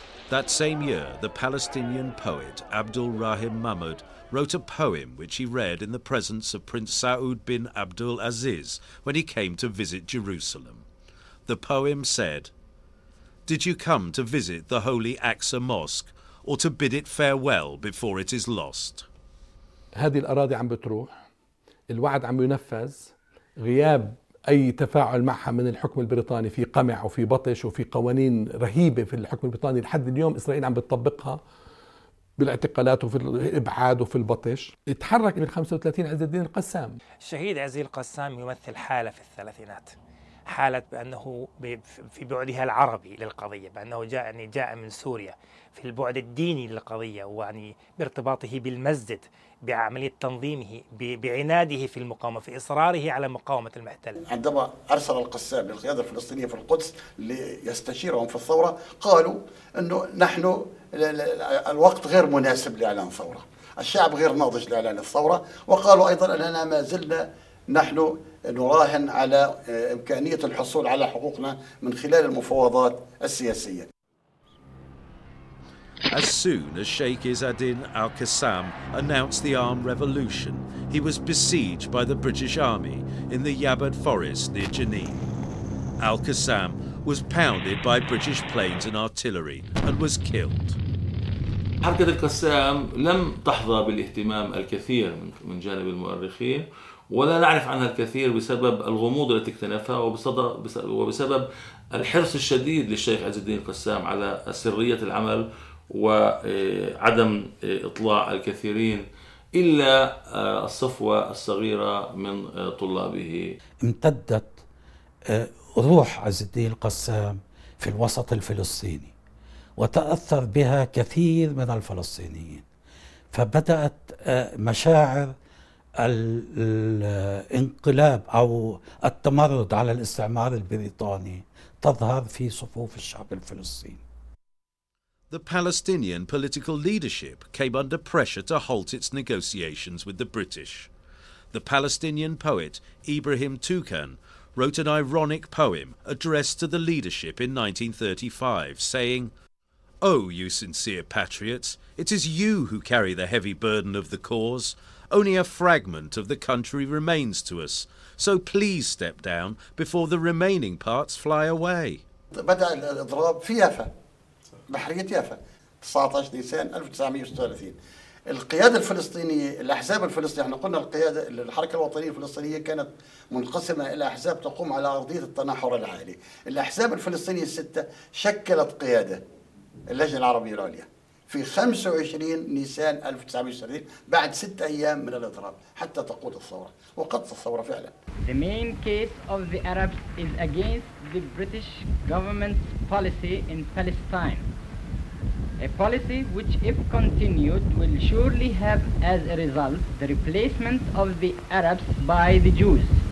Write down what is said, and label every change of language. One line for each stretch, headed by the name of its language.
English: That same year, the Palestinian poet Abdul Rahim Mahmoud wrote a poem which he read in the presence of Prince Saud bin Abdul Aziz when he came to visit Jerusalem. The poem said, "Did you come to visit the holy Aqsa Mosque or to bid it farewell before it is lost?"
Arabic: هذه الأراضي عم بتروح، الوعد عم ينفذ، غياب أي تفاعل معها من الحكم البريطاني في قمع وفي بطش وفي قوانين رهيبة في الحكم البريطاني لحد اليوم إسرائيل عم بتطبقها بالاعتقالات وفي الإبعاد وفي البطش. اتحرك من 35 عز الدين القسام. الشهيد عز الدين القسام يمثل حالة في الثلاثينات، حالة بأنه في بعدها العربي للقضية، بأنه جاء من سوريا، في البعد الديني للقضية، ويعني بارتباطه بالمسجد، بعملية تنظيمه، بعناده في المقاومة، في إصراره على مقاومة المحتل. عندما أرسل القسام للقيادة الفلسطينية في القدس ليستشيرهم في الثورة، قالوا أنه نحن الوقت غير مناسب لإعلان ثورة، الشعب غير ناضج لإعلان الثورة، وقالوا أيضا أننا ما زلنا نحن نراهن على إمكانية الحصول على حقوقنا من خلال المفاوضات السياسية.
English: As soon as Sheikh Izzeddin al-Qassam announced the armed revolution, he was besieged by the British Army in the Yabad forest near Jenin. Al-Qassam was pounded by British planes and artillery and was killed.
Arabic: حركة القسام لم تحظى بالاهتمام الكثير من جانب المؤرخين، ولا نعرف عنها الكثير بسبب الغموض التي اكتنفها وبسبب الحرص الشديد للشيخ عز الدين القسام على سرية العمل وعدم إطلاع الكثيرين إلا الصفوة الصغيرة من طلابه. امتدت روح عز الدين القسام في الوسط الفلسطيني وتأثر بها كثير من الفلسطينيين، فبدأت مشاعر الانقلاب أو التمرد على الاستعمار البريطاني تظهر في صفوف الشعب الفلسطيني.
English: The Palestinian political leadership came under pressure to halt its negotiations with the British. The Palestinian poet Ibrahim Toukan wrote an ironic poem addressed to the leadership in 1935, saying, "Oh, you sincere patriots, it is you who carry the heavy burden of the cause. Only a fragment of the country remains to us, so please step down before the remaining parts fly away."
Arabic: بدأ الإضراب في يافا، بحرية يافا 19 نيسان 1936. القيادة الفلسطينية، الأحزاب الفلسطينية، احنا قلنا القيادة الحركة الوطنية الفلسطينية كانت منقسمة إلى أحزاب تقوم على أرضية التناحر العالي. الأحزاب الفلسطينية الستة شكلت قيادة اللجنة العربية العليا في 25 نيسان 1930 بعد 6 أيام من الإضراب حتى تقود الثورة، وقدت الثورة فعلا.
English: The main case of the Arabs is against the British government's policy in Palestine. A policy which, if continued, will surely have as a result the replacement of the Arabs by the Jews.